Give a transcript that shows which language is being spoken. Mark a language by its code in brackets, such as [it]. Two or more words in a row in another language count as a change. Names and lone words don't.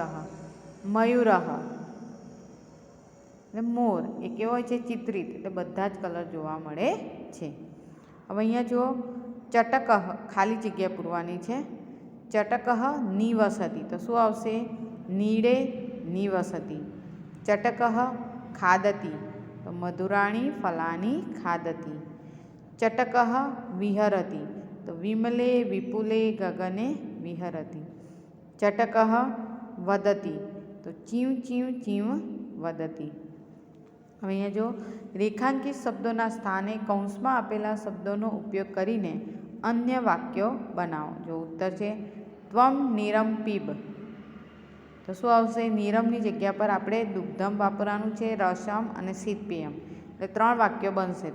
[gu] મયુરઃ એટલે મોર, એ કેવો હોય છે? ચિત્રિત એટલે બધા જ કલર જોવા મળે છે. હવે અહીંયા જુઓ, ચટક ખાલી જગ્યા પૂરવાની છે. [sa] चटक निवसति, [gu] તો શું આવશે? [sa] नीडे निवसति. ચટક खादति तो मधुराणि फलानि खादति। चटकः विहरति तो विमले विपुले गगने विहरति। चटकः वदति तो चीव चीव चीव वदति। [gu] હવે અહીંયા જો રેખાંકિત શબ્દોના સ્થાને કૌંસમાં આપેલા શબ્દોનો ઉપયોગ કરીને અન્ય વાક્યો બનાવો। જો ઉત્તર છે [sa] त्वम् नीरम् पिब, [gu] તો શું આવશે? નીરમની જગ્યા પર આપણે દુગ્ધમ વાપરવાનું છે, રસમ અને શીતપેયમ, એટલે 3 વાક્યો બનશે।